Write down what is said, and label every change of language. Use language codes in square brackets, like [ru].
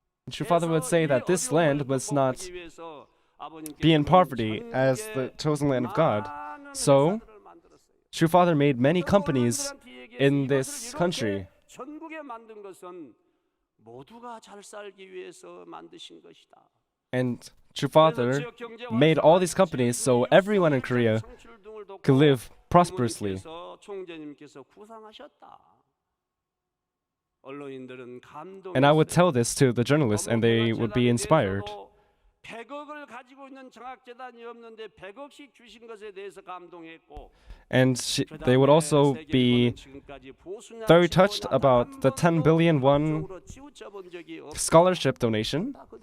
[en] True Father would say that this land was not be in poverty as the chosen land of God. So, True Father made many companies in this country. [ko] 전국에 만든 것은 모두가 잘 살기 위해서 만드신 것이다. [en] And True Father made all these companies so everyone in Korea could live prosperously. [ko] 총재님께서 구상하셨다. 언론인들은 감동. [en] And I would tell this to the journalists, and they would be inspired. [ko] 100억을 가지고 있는 정학재단이 없는데 100억씩 주신 것에 대해서 감동했고. [en] And they would also be very touched about the 10 billion won scholarship donation.